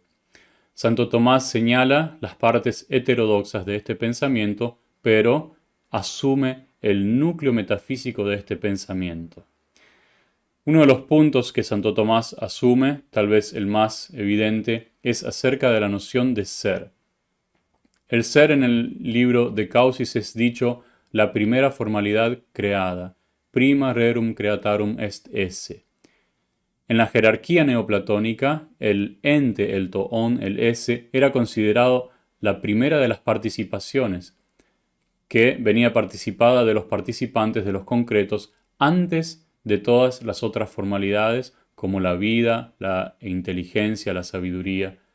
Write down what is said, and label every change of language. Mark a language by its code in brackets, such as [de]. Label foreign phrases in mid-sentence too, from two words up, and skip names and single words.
[es] Santo Tomás señala las partes heterodoxas de este pensamiento, pero asume el núcleo metafísico de este pensamiento. Uno de los puntos que Santo Tomás asume, tal vez el más evidente, es acerca de la noción de ser. El ser en el libro de Causis es dicho la primera formalidad creada, [la] prima rerum creatarum est esse. [es] En la jerarquía neoplatónica, el ente, el toón, el esse, era considerado la primera de las participaciones, que venía participada de los participantes de los concretos antes de todas las otras formalidades, como la vida, la inteligencia, la sabiduría.